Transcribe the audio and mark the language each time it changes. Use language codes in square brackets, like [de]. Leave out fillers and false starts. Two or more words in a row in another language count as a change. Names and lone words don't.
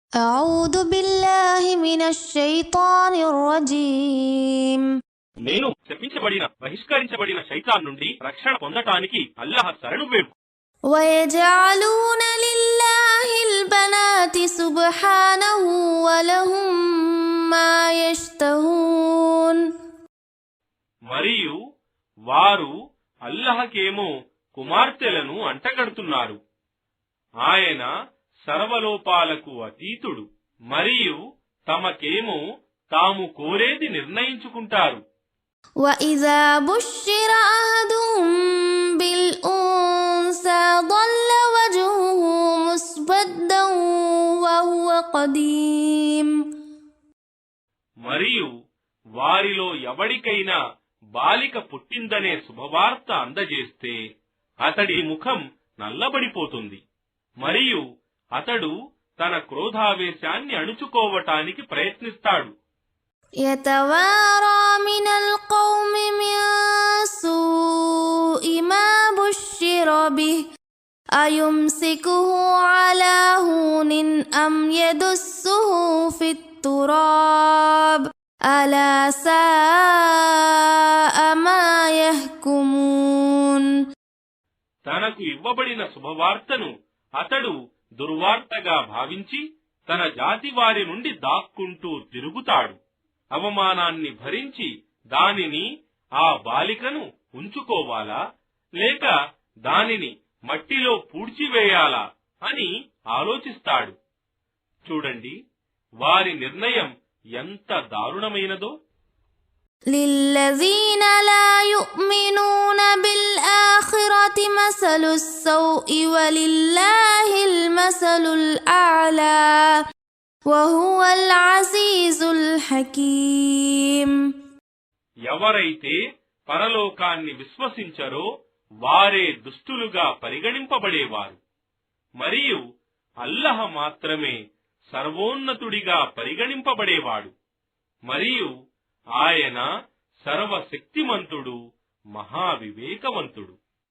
[ar] أعوذ بالله من الشيطان الرجيم [te] నేను శపించబడిన బహిష్కరించబడిన శైతాన్ నుండి రక్షణ పొందటానికి అల్లాహ్ శరణు వేడు. [ar] ويجعلون لله البنات سبحانه ولهم ما يشتهون [te] మరియు వారు అల్లాహకేమో కుమార్తెలను అంటగడుతున్నారు. ఆయన సర్వలోపాలకు అతీతుడు మరియు తమకేమో తాము కోరేది నిర్ణయించుకుంటారు. [ar] وإذا بشر أحدهم بالأنثى ظل وجهه مسودا وهو قديم [te] మరియు వారిలో ఎవడికైనా బాలిక పుట్టిందనే శుభవార్త అందజేస్తే అతడి ముఖం నల్లబడిపోతుంది మరియు అతడు తన క్రోధావేశాన్ని అణుచుకోవటానికి ప్రయత్నిస్తాడు. [ar] يتوارى من القوم من سوء ما بشر به أيمسكه على هون أم يدسه في التراب ألا ساء ما يحكمون [te] తనకు ఇవ్వబడిన శుభవార్తను అతడు దుర్వార్తగా భావించి తన జాతి వారి నుండి దాక్కుంటూ తిరుగుతాడు. అవమానాన్ని భరించి దానిని ఆ బాలికను ఉంచుకోవాలా లేక దానిని మట్టిలో పూడ్చివేయాలా అని ఆలోచిస్తాడు. చూడండి, వారి నిర్ణయం ఎంత దారుణమైనదో. [ar] للذين لا يؤمنون بالآخرة مثل السوء ولله المثل الأعلى وهو العزيز الحكيم [te] ఎవరైతే పరలోకాన్ని విశ్వసించరో వారే దుష్టులుగా పరిగణింపబడేవారు మరియు అల్లాహ్ మాత్రమే సర్వోన్నతుడిగా పరిగణింపబడేవాడు మరియు ఆయన సర్వశక్తిమంతుడు, మహావివేకవంతుడు.